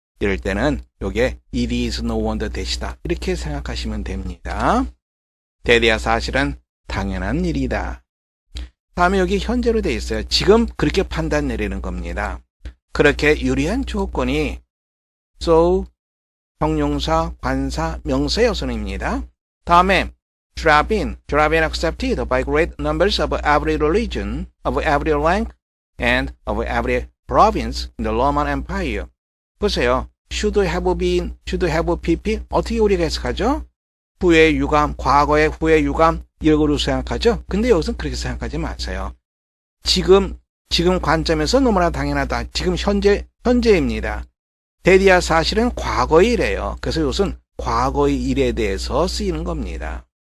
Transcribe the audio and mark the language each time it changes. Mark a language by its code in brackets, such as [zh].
[ko] 이럴 때는 요게 [en] It is no wonder that [ko] 이다 이렇게 생각하시면 됩니다. that이야 사실은 당연한 일이다. 다음에 여기 현재로 돼 있어요. 지금 그렇게 판단 내리는 겁니다. 그렇게 유리한 조건이 so, 형용사, 관사, 명사의 어선입니다. 다음에 [en] should have been accepted by great numbers of every religion, of every rank, and of every province in the Roman Empire. [ko] 보세요. should have been, should have pp 어떻게 우리가 해석하죠? 후의 유감, 과거의 후의 유감 이렇게 생각하죠? 근데 여기서는 그렇게 생각하지 마세요. 지금 관점에서 너무나 당연하다. 지금 현재입니다. 대리야 사실은 과거의 일이에요. 그래서 이것은 과거의 일에 대해서 쓰이는 겁니다.